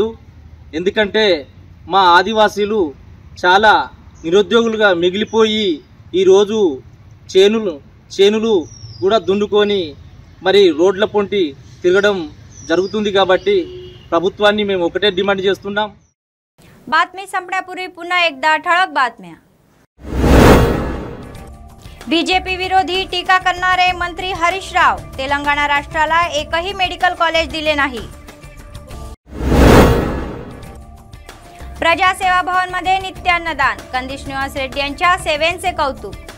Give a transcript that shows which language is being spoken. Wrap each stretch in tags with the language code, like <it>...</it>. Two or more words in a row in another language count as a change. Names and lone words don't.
<te>ఎందుకంటే మా ఆదివాసీలు చాలా నిరుద్యోగులుగా మిగిలిపోయి ఈరోజు చేనులు కూడా దున్నుకొని మరి రోడ్ల పొంటి తిరగడం జరుగుతుంది. కాబట్టి ప్రభుత్వాన్ని మేము ఒకటే डिमांड చేస్తున్నాం.</te> <mr>बातमी संपण्यापूर्वी पुन्हा एकदा ठळक बातम्या. बीजेपी विरोधी टीका करणारे मंत्री हरीश राव, तेलंगणा राष्ट्राला एकही मेडिकल कॉलेज दिले नाही. प्रजासेवा भवन मध्ये नित्यान्नदान, कंदी श्रीनिवास रेड्डी यांच्या सेवेंचे कौतुक.</mr>